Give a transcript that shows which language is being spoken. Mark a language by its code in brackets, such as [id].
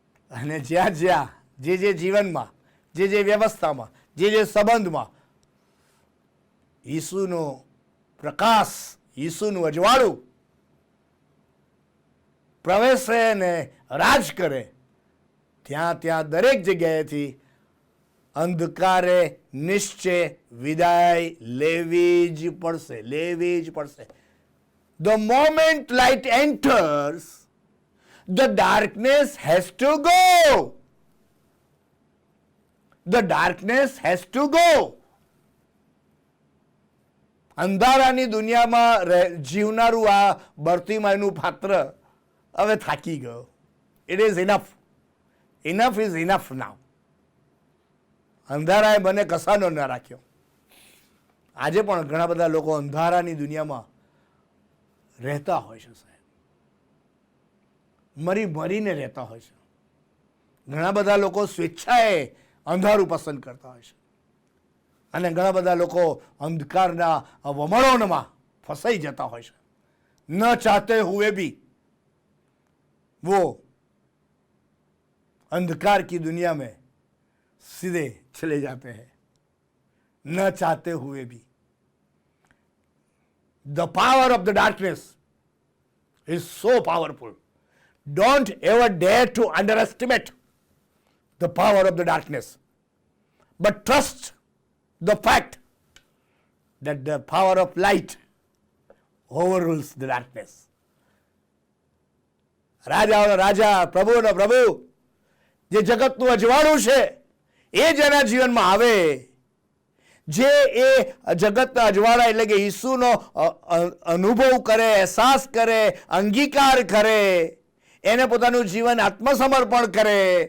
[gu] અને જ્યાં જ્યાં જે જીવનમાં, જે વ્યવસ્થામાં, જે સંબંધમાં ઈસુનો પ્રકાશ, ઈસુનું અજવાળું પ્રવેશે ને રાજ કરે, ત્યાં ત્યાં દરેક જગ્યાએથી અંધકારે નિશ્ચય વિદાય લેવી જ પડશે, લેવી જ પડશે. [en] The moment light enters, the darkness has to go. The darkness has to go. [gu] અંધારાની દુનિયામાં જીવનારું આ બર્તિમાઈનું પાત્ર હવે થાકી ગયો. [en] It is enough. Enough is enough now. [gu] અંધારાએ મને કસાનો ન રાખ્યો. આજે પણ ઘણા બધા લોકો અંધારાની દુનિયામાં રહેતા હોય છે સાહેબ. મરીને રહેતા હોય છે. ઘણા બધા લોકો સ્વેચ્છાએ અંધારું પસંદ કરતા હોય છે અને ઘણા બધા લોકો અંધકારના વમળોમાં ફસાઈ જતા હોય છે. [hi] ન ચાહતે હુએ ભી वो अंधकार की दुनिया में सीधे चले जाते हैं, न चाहते हुए भी. [en] The power of the darkness is so powerful. Don't ever dare to underestimate the power of the darkness, but trust the fact that the power of light overrules the darkness. [gu] રાજાઓનો રાજા, પ્રભુનો પ્રભુ, જે જગતનું અજવાળું છે એ જેના જીવનમાં આવે, જે એ જગતના અજવાળા એટલે કે ઈસુનો અનુભવ કરે, અહેસાસ કરે, અંગીકાર કરે, એને પોતાનું જીવન આત્મસમર્પણ કરે.